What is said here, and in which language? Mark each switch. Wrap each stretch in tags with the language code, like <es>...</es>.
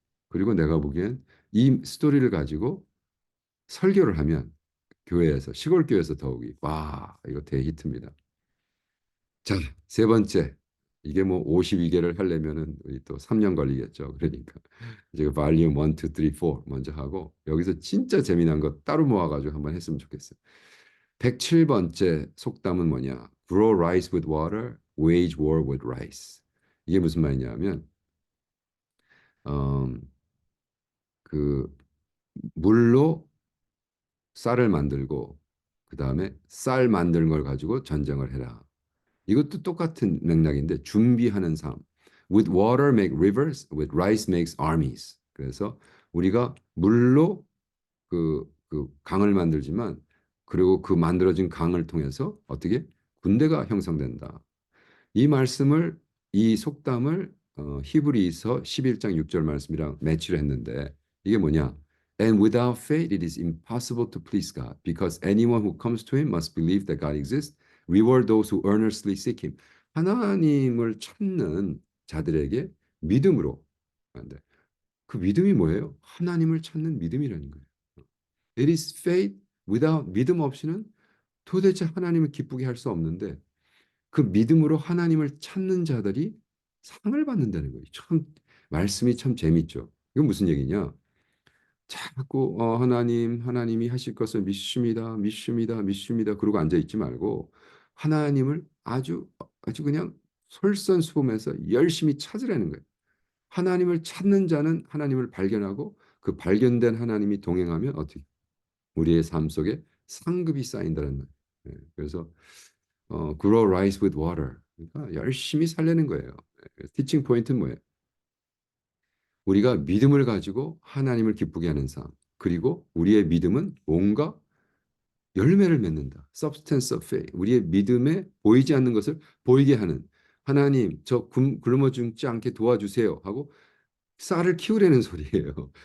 <ko>그리고 내가 보기엔 이 스토리를 가지고 설교를 하면 교회에서 시골 교회에서 더욱이 와 이거 대히트입니다. 자, 세 번째. 이게 뭐 52개를 하려면은 우리 또 3년 걸리겠죠. 그러니까 제가 발리움 1, 2, 3, 4 먼저 하고 여기서 진짜 재미난 거 따로 모아가지고 한번 했으면 좋겠어요. 107번째 속담은 뭐냐?</ko> <en>Grow rice with water, wage war with rice.</en> <ko>이게 무슨 말이냐면 음, 그 물로 쌀을 만들고 그 다음에 쌀 만드는 걸 가지고 전쟁을 해라. 이것도 똑같은 맥락인데 준비하는 삶.</ko> <en>With water make rivers, with rice makes armies.</en> <ko>그래서 우리가 물로 그 강을 만들지만 그리고 그 만들어진 강을 통해서 어떻게 군대가 형성된다. 이 말씀을 이 속담을 히브리서 11장 6절 말씀이랑 매치를 했는데 이게 뭐냐?</ko> <en>And without faith it is impossible to please God because anyone who comes to him must believe that God exists, reward those who earnestly seek him.</en> <ko>하나님을 찾는 자들에게 믿음으로 안 돼. 그 믿음이 뭐예요? 하나님을 찾는 믿음이라는 거예요.</ko> <en>It is faith without</en> <ko>믿음 없이는 도대체 하나님을 기쁘게 할 수 없는데 그 믿음으로 하나님을 찾는 자들이 상을 받는다는 거예요. 참 말씀이 참 재밌죠. 이건 무슨 얘기냐? 자꾸 하나님이 하실 것을 믿습니다, 믿습니다, 믿습니다. 그러고 앉아 있지 말고 하나님을 아주 그냥 솔선수범해서 열심히 찾으라는 거예요. 하나님을 찾는 자는 하나님을 발견하고 그 발견된 하나님이 동행하면 어떻게 우리의 삶 속에 상급이 쌓인다는 거예요. 그래서</ko> <en>grow rice with water.</en> <ko>그러니까 열심히 살려는 거예요. 티칭 포인트는 뭐예요? 우리가 믿음을 가지고 하나님을 기쁘게 하는 삶. 그리고 우리의 믿음은 뭔가 열매를 맺는다.</ko> <en>Substance of faith.</en> <ko>우리의 믿음에 보이지 않는 것을 보이게 하는 하나님, 저 굶어 죽지 않게 도와주세요 하고 쌀을 키우려는 소리예요.</ko>